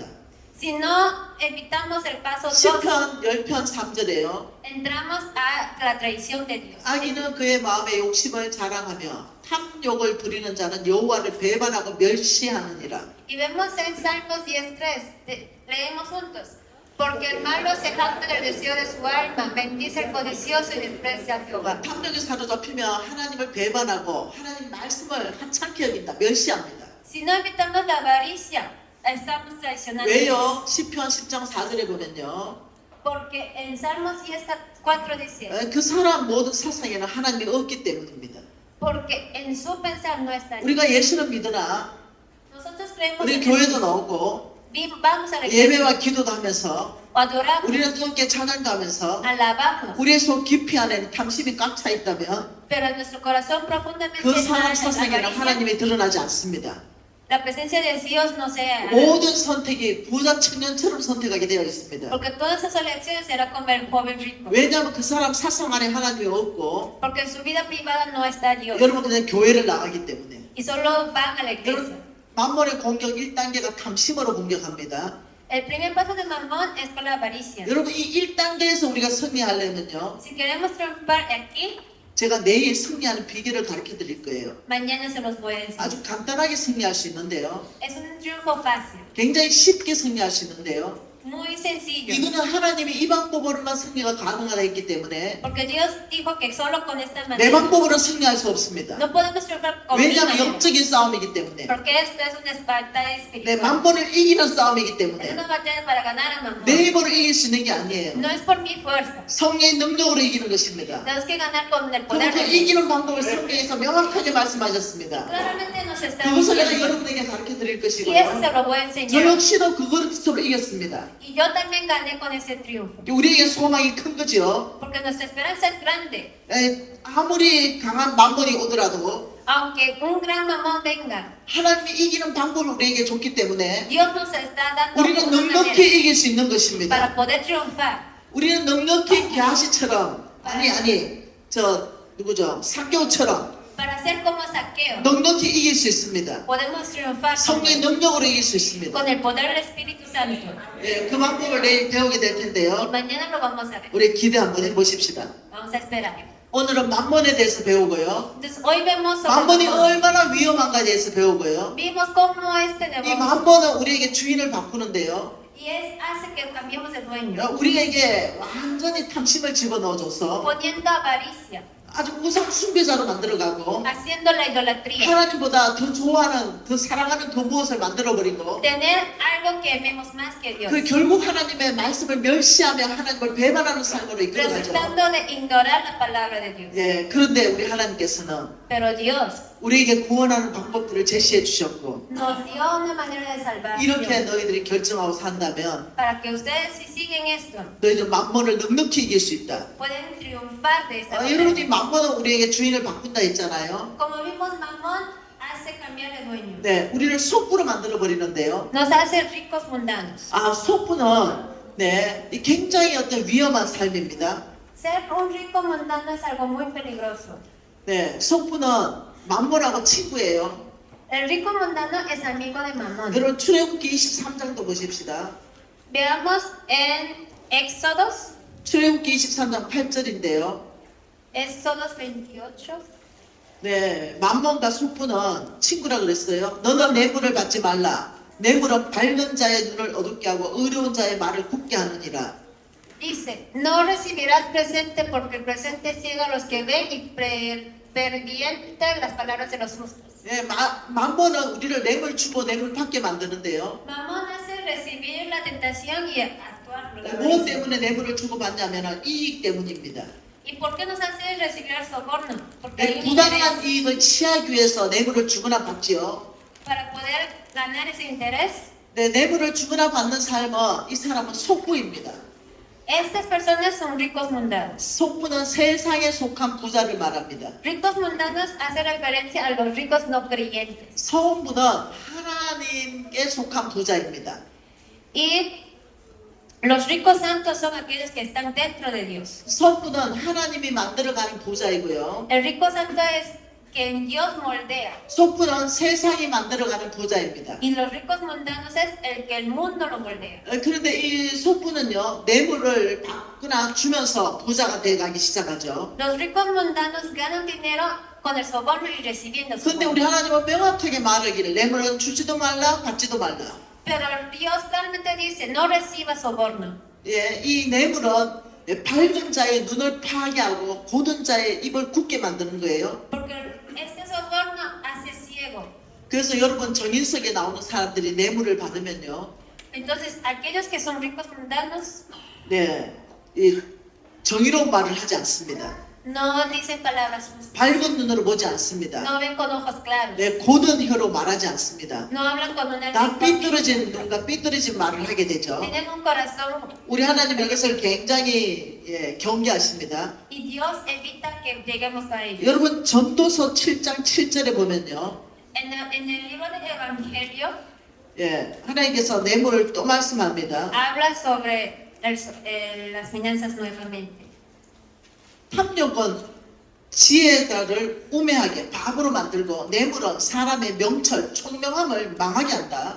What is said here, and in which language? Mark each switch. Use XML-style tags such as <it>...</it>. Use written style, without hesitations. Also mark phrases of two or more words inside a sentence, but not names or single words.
<es>Si no evitamos el paso 2,</es> <ko>10편 10편 3절에요.</ko> <es>entramos a la traición de Dios.</es> <ko>악인은 그의 마음의 욕심을 자랑하며 탐욕을 부리는 자는 여호와를 배반하고 멸시하느니라.</ko> <es>Y vemos en Salmos 10:3, leemos juntos. Porque el malo se jacta del deseo de su alma, bendice al codicioso y desprecia a Jehová.</es> <ko>탐욕에 사로잡히면 하나님을 배반하고 하나님 말씀을 하찮게 여긴다. 멸시합니다.</ko> <es>Si no evitamos la avaricia, estamos traicionando a Dios.</es> <ko>왜요? 시편 10장 4절에 보면요.</ko> <es>Porque en Salmos 10:4 dice,</es> <ko>그 사람 모든 사상에는 하나님이 없기 때문입니다.</ko> <es>porque en su pensar no está Dios.</es> <ko>우리가 예수를 믿으나</ko> <es>Nosotros creemos</es> <ko>우리</ko> <es>en</es> <ko>교회도</ko> <es>Jesús.</es> <ko>나오고</ko> <es>Vamos a la iglesia,</es> <ko>예배와 기도도 하면서</ko> <es>o adoramos,</es> <ko>우리는 함께 찬양도 하면서</ko> <es>alabamos.</es> <ko>우리의 속 깊이 안에는 탐심이 꽉 차 있다면</ko> <es>Pero en nuestro corazón profundamente</es> <ko>그</ko> <es>está</es> <ko>사람</ko> <es>la</es> <ko>사상에는</ko> <es>avaricia.</es> <ko>하나님이 드러나지 않습니다.</ko> <es>La presencia de Dios no se hará.</es> <ko>모든 선택이 부자 청년처럼 선택하게 되어 있습니다.</ko> <es>Porque todas esas elecciones será como el joven rico.</es> <ko>왜냐하면 그 사람 사상 안에 하나님이 없고</ko> <es>Porque en su vida privada no está Dios.</es> <ko>여러분 그냥 교회를 나가기 때문에.</ko> <es>Y solo van a la iglesia.</es> <ko>여러분 만몬의 공격 1단계가 탐심으로 공격합니다.</ko> <es>El primer paso de Mamón es con la avaricia.</es> <ko>여러분 이 1단계에서 우리가 승리하려면요.</ko> <es>Si queremos triunfar aquí,</es> <ko>제가 내일 승리하는 비결을 가르쳐 드릴 거예요.</ko> <es>mañana se los voy a decir.</es> <ko>아주 간단하게 승리할 수 있는데요.</ko> <es>Es un triunfo fácil,</es> <ko>굉장히 쉽게 승리할 수 있는데요.</ko> <es>muy sencillo.</es> <ko>이거는 하나님이 이 방법으로만 승리가 가능하다 했기 때문에</ko> <es>Porque Dios dijo que solo con esta</es> <ko>내</ko> <es>manera</es> <ko>방법으로 승리할 수 없습니다.</ko> <es>no podemos triunfar con mi</es> <ko>왜냐하면</ko> <es>manera.</es> <ko>영적인 싸움이기 때문에</ko> <es>Porque esto es una batalla</es> <ko>내</ko> <es>espiritual.</es> <ko>만본을 이기는 싸움이기</ko> <es>Es</es> <ko>때문에</ko> <es>una batalla para ganar a Mamón.</es> <ko>내 힘으로 이길 수 있는 게 아니에요.</ko> <es>No es por mi fuerza.</es> <ko>성령의 능력으로 이기는 것입니다.</ko> <es>Tenemos que ganar con el</es> <ko>그럼</ko> <es>poder</es> <ko>그</ko> <es>de Dios.</es> <ko>이기는 방법을 성경에서 명확하게 말씀하셨습니다.</ko> <es>Claramente nos está</es> <ko>그것을 내가</ko> <es>diciendo.</es> <ko>여러분에게 가르쳐 드릴</ko> <es>Y eso se</es> <ko>것이고요.</ko> <es>lo voy a</es> <ko>저</ko> <es>enseñar.</es> <ko>역시도 그것으로 이겼습니다.</ko> <es>Y yo también gané con ese triunfo.</es> <ko>우리에게 소망이 큰 거죠.</ko> <es>Porque nuestra esperanza es grande.</es> <ko>아무리 강한 만본이 오더라도</ko> <es>Aunque un gran mamón venga,</es> <ko>하나님이 이기는 방법을 우리에게 줬기 때문에</ko> <es>Dios nos está dando</es> <ko>우리는</ko> <es>una</es> <ko>넉넉히</ko> <es>manera</es> <ko>이길 수 있는 것입니다.</ko> <es>para poder triunfar.</es> <ko>우리는 넉넉히 게하시처럼 아니 저 누구죠? 사개오처럼</ko> <es>Para ser como Saqueo,</es> <ko>넉넉히 이길 수 있습니다.</ko> <es>podemos triunfar</es> <ko>성령의 능력으로 이길 수 있습니다.</ko> <es>con el poder del Espíritu Santo.</es> <ko>그 방법을 내일 배우게 될</ko> <es>Y</es> <ko>텐데요.</ko> <es>mañana lo vamos a ver.</es> <ko>우리 기대 한번 해보십시다.</ko> <es>Vamos a esperar.</es> <ko>오늘은 만몬에 대해서 배우고요.</ko> <es>Entonces, hoy vemos sobre</es> <ko>만몬이</ko> <es>Mamón.</es> <ko>얼마나 위험한가에 대해서 배우고요.</ko> <es>Vimos cómo este</es> <ko>이</ko> <es>negocio</es> <ko>만몬은 우리에게 주인을 바꾸는데요.</ko> <es>y hace que cambiemos de dueño,</es> <ko>우리에게 완전히 탐심을 집어넣어줘서</ko> <es>poniendo avaricia,</es> <ko>아주 우상 숭배자로 만들어가고</ko> <es>haciendo la idolatría,</es> <ko>하나님보다 더 좋아하는, 더 사랑하는 그 무엇을 만들어버리고</ko> <es>tener algo que amemos más que Dios,</es> <ko>그 결국 하나님의 말씀을 멸시하며 하나님을 배반하는 삶으로 이끌어가죠.</ko> <es>resultando de ignorar la palabra de Dios.</es> <ko>예, 그런데 우리 하나님께서는</ko> <es>Pero Dios</es> <ko>우리에게 구원하는 방법들을 제시해 주셨고</ko> <es>nos dio una manera de salvar</es> <ko>이렇게 너희들이 결정하고 산다면</ko> <es>para que ustedes si siguen esto</es> <ko>너희들 만몬을 넉넉히 이길 수 있다.</ko> <es>pueden triunfar de esta</es> <ko>여러분이</ko> <es>manera.</es> <ko>만몬은 우리에게 주인을 바꾼다 했잖아요.</ko> <es>Como vimos, Mamón hace cambiar de dueño.</es> <ko>네, 우리를 속부로 만들어 버리는데요.</ko> <es>Nos hace ricos mundanos.</es> <ko>아, 속부는 네, 이 굉장히 어떤 위험한 삶입니다.</ko> <es>Ser un rico mundano es algo muy peligroso.</es> <ko>네, 속부는 만몬하고 친구예요.</ko> <es>El rico mundano es amigo de Mamón.</es> <ko>여러분 출애굽기 23장도 보십시다.</ko> <es>Veamos en Éxodos,</es> <ko>출애굽기 23장 8절인데요.</ko> <es>Éxodos 28.</es> <ko>네, 만몬과 속부는 친구라 그랬어요. 너는 뇌물을 받지 말라. 뇌물은 밝은 자의 눈을 어둡게 하고 의로운 자의 말을 굽게 하느니라.</ko> <es>Dice, no recibirás presente porque el presente ciega a los que ven y pervierte las palabras de los justos.</es> <ko>네, 만몬은 우리를 뇌물 주고 뇌물 받게 만드는데요.</ko> <es>Mamón hace recibir la tentación y actuar. por la</es> <ko>무엇</ko> <es>avaricia.</es> <ko>때문에 뇌물을 주고 받냐면 이익 때문입니다.</ko> <es>¿Y por qué nos hace recibir el soborno? Porque hay</es> <ko>네,</ko> <es>un</es> <ko>부당한</ko> <es>interés.</es> <ko>이익을 취하기 위해서 뇌물을 주거나 받지요.</ko> <es>Para poder ganar ese interés,</es> <ko>네, 뇌물을 주거나 받는 삶은 이 사람은 속부입니다.</ko> <es>estas personas son ricos mundanos.</es> <ko>속부는 세상에 속한 부자를 말합니다.</ko> <es>Ricos mundanos hace referencia a los ricos no creyentes.</es> <ko>성부는 하나님께 속한 부자입니다.</ko> <es>Y los ricos santos son aquellos que están dentro de Dios.</es> <ko>성부는 하나님이 만들어가는 부자이고요.</ko> <es>El rico santo es quien Dios moldea.</es> <ko>속부는 세상이 만들어가는 부자입니다.</ko> <es>Y los ricos mundanos es el que el mundo lo moldea.</es> <ko>그런데 이 속부는요, 뇌물을 받거나 주면서 부자가 돼가기 시작하죠.</ko> <es>Los ricos mundanos ganan dinero con el soborno y recibiendo</es> <ko>그런데 우리</ko> <es>soborno.</es> <ko>하나님은 명확하게 말하기를 뇌물은 주지도 말라, 받지도 말라.</ko> <es>Pero Dios claramente dice, no reciba soborno.</es> <ko>예, 이 뇌물은 밝은 자의 눈을 파하게 하고 고든 자의 입을 굳게 만드는 거예요.</ko> <es>Porque este soborno hace ciego.</es> <ko>그래서 여러분 정인석에 나오는 사람들이 뇌물을 받으면요,</ko> <es>Entonces, aquellos que son ricos mundanos</es> <ko>네, 이 정의로운 말을 하지 않습니다.</ko> <es>no dicen palabras justas,</es> <ko>밝은 눈으로 보지 않습니다.</ko> <es>no ven con ojos claros,</es> <ko>네, 고든 혀로 말하지 않습니다.</ko> <es>no hablan con una</es> <ko>다</ko> <es>lengua</es> <ko>삐뚤어진 눈과 삐뚤어진 말을 하게 되죠.</ko> <es>tienen un corazón</es> <ko>우리 하나님 여기서 굉장히 경계하십니다.</ko> <es>y Dios evita que lleguemos a ellos.</es> <ko>여러분 전도서 7장 7절에 보면요,</ko> <es>En el libro del Evangelio</es> <ko>예, 하나님께서 뇌물을 또 말씀합니다.</ko> <es>habla sobre las finanzas nuevamente.</es> <ko>탐욕은 지혜자를 우매하게 바보로 만들고 뇌물은 사람의 명철, 총명함을 망하게 한다.</ko>